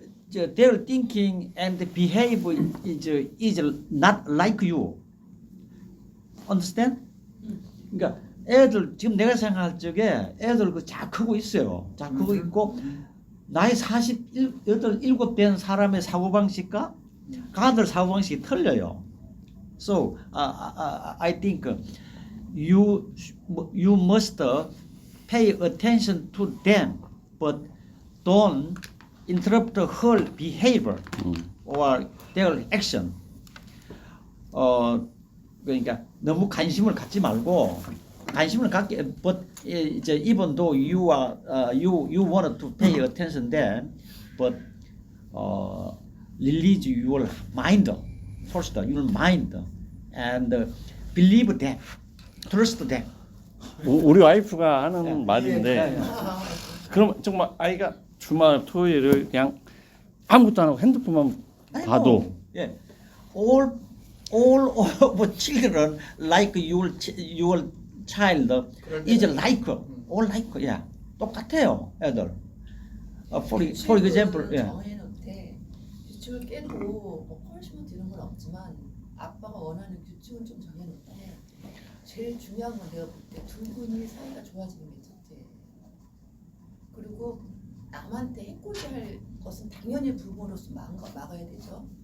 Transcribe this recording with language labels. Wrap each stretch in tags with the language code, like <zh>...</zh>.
<en>Their thinking and behavior is not like you. Understand?</en> <ko>그러니까 애들 지금 내가 생각할 적에 애들 그 잘 크고 있어요. 잘 크고 있고 나이 47, 7된 사람의 사고방식과 가들 사고방식이 틀려요.</ko> <en>So I think you must pay attention to them, but don't interrupt her behavior or their action.</en> <ko>그러니까 너무 관심을 갖지 말고 관심을 갖게.</ko> <en>But</en> <ko>이제</ko> <en>even though you are you want to pay attention them, but release your mind, first your mind, and believe them, trust them.</en> <ko>우리 와이프가 하는 예, 말인데 예. 그럼 정말 아이가 주말 토요일을 그냥 아무것도 안 하고 핸드폰만 봐도 예.</ko> <en>All of children like your child is like all like yeah.</en> <ko>똑같아요, 애들.</ko> <en>For example,</en> <ko>예. 정해놓되 규칙을 깨도 뭐 펄시먼트 이런 건 없지만 아빠가 원하는 규칙은 좀 정해놓되 제일 중요한 건 내가 볼 때 두 분이 사이가 좋아지는 게 첫째. 그리고 남한테 해코지할 것은 당연히 부모로서 막아야 되죠.</ko>